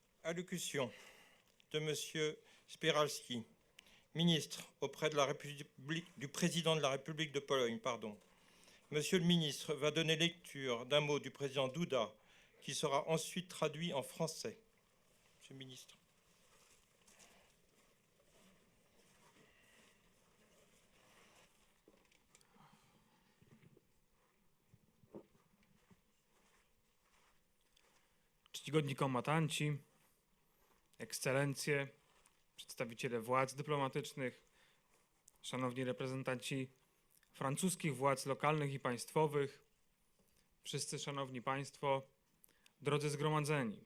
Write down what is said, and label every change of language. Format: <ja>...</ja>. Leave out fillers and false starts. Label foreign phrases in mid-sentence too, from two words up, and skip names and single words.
<fr>allocution de M. Spiralski, ministre auprès de la République, du président de la République de Pologne. Monsieur le ministre va donner lecture d'un mot du président Duda qui sera ensuite traduit en français. Monsieur le ministre.</fr> <pl>Czcigodni kombatanci, ekscelencje, przedstawiciele władz dyplomatycznych, szanowni reprezentanci francuskich władz lokalnych i państwowych, wszyscy szanowni państwo, drodzy zgromadzeni.</pl>